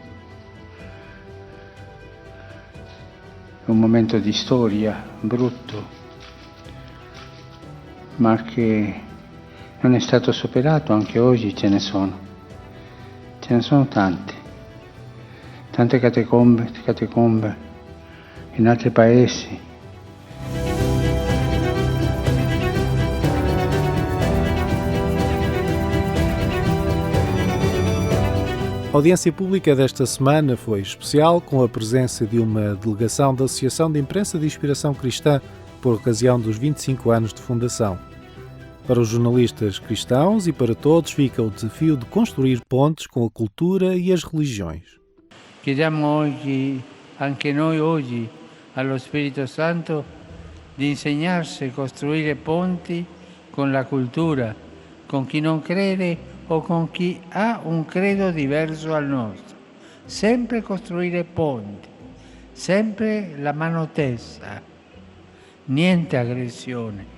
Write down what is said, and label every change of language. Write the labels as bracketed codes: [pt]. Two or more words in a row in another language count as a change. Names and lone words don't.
[it] È un momento di storia brutto, ma che non è stato superato, anche oggi ce ne sono tante catacombe in altri paesi. [pt] A audiência pública desta semana foi especial, com a presença de uma delegação da Associação de Imprensa de Inspiração Cristã por ocasião dos 25 anos de fundação. Para os jornalistas cristãos e para todos fica o desafio de construir pontes com a cultura e as religiões. [it] Chiediamo oggi, anche noi oggi, allo Spirito Santo di insegnarci a costruire ponti con la cultura, con chi non crede o con chi ha un credo diverso al nostro. Sempre costruire ponti, sempre la mano tesa, niente aggressione.